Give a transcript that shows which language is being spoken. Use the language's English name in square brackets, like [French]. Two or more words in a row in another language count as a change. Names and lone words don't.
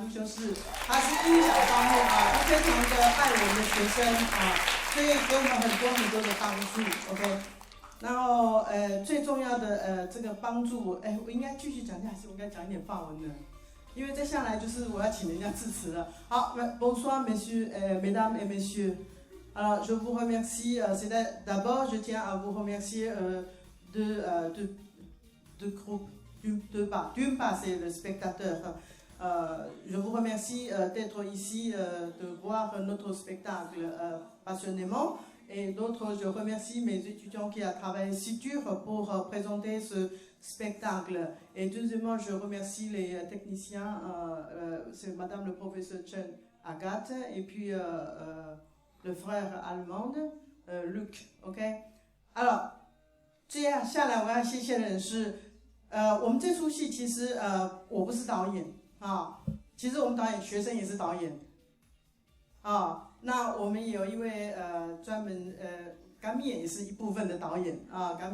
[Chinese] 陆修士他是音响方面他非常的爱我们的学生所以给我们很多的帮助 ，OK。然后最重要的这个帮助，我应该继续讲，还是我应该讲一点法文呢？因为接下来就是我要请人家致辞了。 [French] 好 ，Bonsoir Messieurs, Mesdames et Messieurs. Alors je vous remercie. D'abord je tiens à vous remercier d'une part c'est le spectateur. Je vous remercie d'être ici, de voir notre spectacle passionnément. Et d'autres, je remercie mes étudiants qui ont travaillé si dur pour présenter ce spectacle. Et deuxièmement, je remercie les techniciens, c'est Madame le professeur Chen Agathe et puis le frère allemand Luc. OK? Alors, [Chinese] 接下来我要谢谢的人是，我们这出戏其实我不是导演。其实我们导演学生也是导演那我们也有一位专门甘蜜也是一部分的导演甘